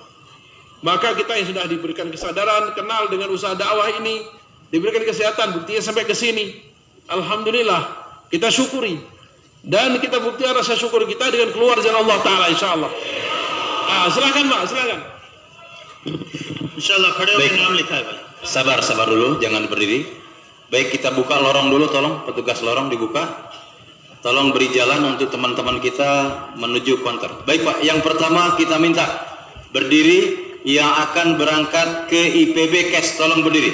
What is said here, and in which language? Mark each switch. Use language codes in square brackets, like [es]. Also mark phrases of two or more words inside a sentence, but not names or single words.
[id] Maka kita yang sudah diberikan kesadaran, kenal dengan usaha dakwah ini, diberikan kesehatan, buktinya sampai ke sini. Alhamdulillah, kita syukuri. Dan kita buktikan rasa syukur kita dengan keluar jalan Allah Ta'ala, insyaAllah. Silakan Pak, silakan. [hi] इंशाअल्लाह खड़े होकर नाम लिखा है भाई। [id] Sabar dulu, jangan berdiri. Baik, kita buka lorong dulu, tolong petugas lorong dibuka. Tolong beri jalan untuk teman-teman kita menuju konter. Baik Pak, yang pertama kita minta berdiri yang akan berangkat ke IPB Kes, tolong berdiri.